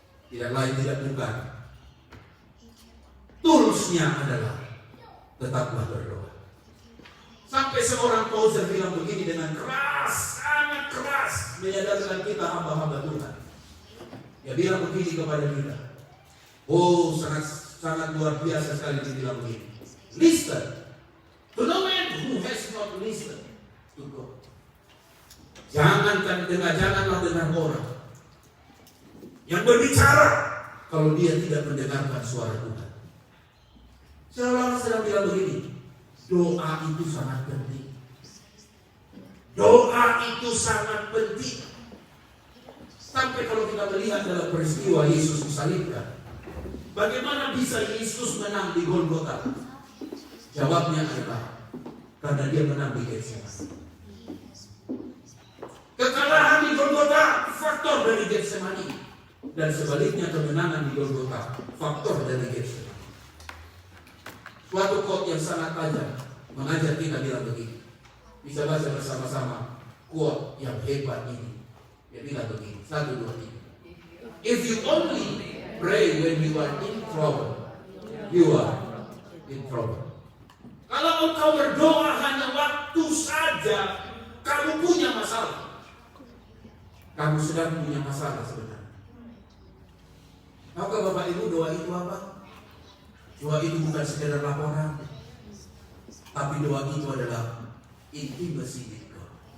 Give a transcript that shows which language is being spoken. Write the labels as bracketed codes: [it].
[id] Tidak lain tidak bukan, toolsnya adalah tetaplah berdoa. Sampai seorang poser bilang begini dengan keras, sangat keras, menyadarkan kita hamba-hamba Tuhan. Dia bilang begini kepada kita. Oh, sangat luar biasa sekali dia bilang begini. [en] Listen to no man who has not listened to God. [id] Janganlah dengar orang yang berbicara kalau dia tidak mendengarkan suara Tuhan. Seolah-olah sedang bilang begini, doa itu sangat penting. Doa itu sangat penting. Sampai kalau kita melihat dalam peristiwa Yesus disalibkan, bagaimana bisa Yesus menang di Golgota? Jawabnya adalah karena dia menang di Getsemani. Kekalahan di Golgota faktor dari Getsemani, dan sebaliknya kemenangan di Golgota faktor dari Getsemani. Suatu quote yang sangat tajam mengajar kita bilang begini. Bisa baca bersama-sama quote yang hebat ini. Dia bilang begini, 1, 2, 3. [en] If you only pray when you are in trouble, you are in trouble. [id] Kalau engkau berdoa hanya waktu saja kamu punya masalah, kamu sedang punya masalah sebenarnya. Tahukah Bapak Ibu doa itu apa? Doa itu bukan sekedar laporan, tapi doa itu adalah [en] intimacy with God.